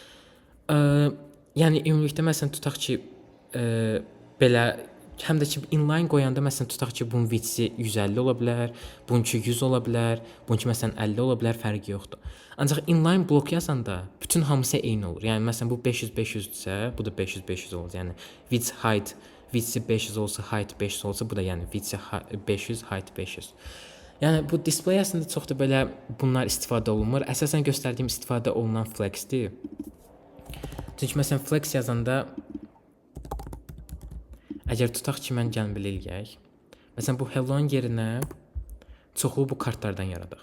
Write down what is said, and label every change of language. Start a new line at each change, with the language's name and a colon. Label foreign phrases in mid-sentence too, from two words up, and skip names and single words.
Azerbaijani: Yəni ümumilikdə məsələn tutaq ki, belə həm də ki inline qoyanda məsələn tutaq ki, bunun width-i 150 ola bilər, bununki 100 ola bilər, bununki məsələn 50 ola bilər, fərqi yoxdur. Ancaq inline blok yazanda bütün hamısı eyni olur. Yəni məsələn bu 500-500-dürsə, bu da 500-500 olacaq. Yəni
English: width height,
Azerbaijani: width-i 500 olsa, height 500 olsa, bu da yəni width-i 500, height 500. Yəni bu display əslində çox da belə bunlar istifadə olunmur. Əsasən göstərdiyim istifadə olunan flexdir. Çünki məsələn flex yazanda əgər tutaq ki, mən gəlin belə eləyək. Məsələn bu hello-nun yerinə çoxlu bu kartlardan yaradaq.